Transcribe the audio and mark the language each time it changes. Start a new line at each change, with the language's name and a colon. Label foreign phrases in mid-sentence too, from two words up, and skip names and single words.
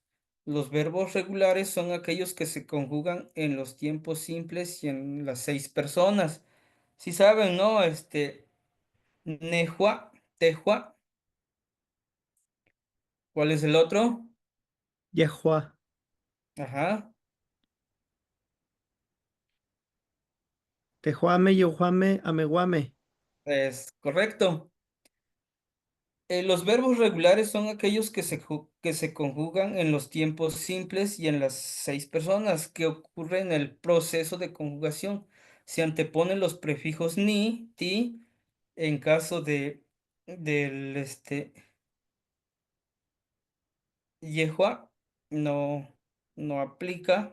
Spanish: Los verbos regulares son aquellos que se conjugan en los tiempos simples y en las seis personas. Si saben, ¿no?
Nahuatl languages: Nejua, tejua,
Spanish: ¿cuál es el otro? Yehua, Ajá,
Nahuatl languages: tejuame, yojuame, ameguame.
Spanish: es correcto. Los verbos regulares son aquellos que se conjugan en los tiempos simples y en las seis personas que ocurre en el proceso de conjugación. Se anteponen los prefijos ni, ti, en caso del yehua, no, no aplica.